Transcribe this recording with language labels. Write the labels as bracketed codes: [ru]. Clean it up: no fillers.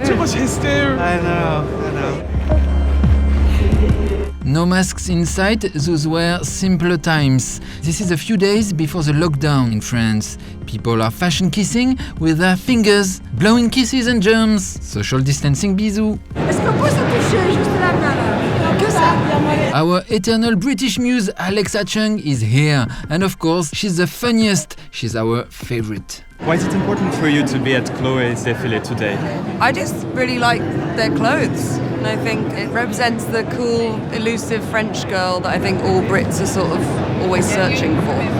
[en] Too much hysteria. I know. No masks in sight, those were simpler times. This is a few days before the lockdown in France. People are fashion kissing with their fingers, blowing kisses and germs. Social distancing bisous. [fr] Est-ce qu'on peut se toucher juste là, là? Que ça? [en] Our eternal British muse Alexa Chung is here, and of course, she's the funniest. She's our favorite. Why is it important for you to be at Chloé's défilé today? I just really like their clothes, and I think it represents the cool, elusive French girl that I think all Brits are sort of always searching for.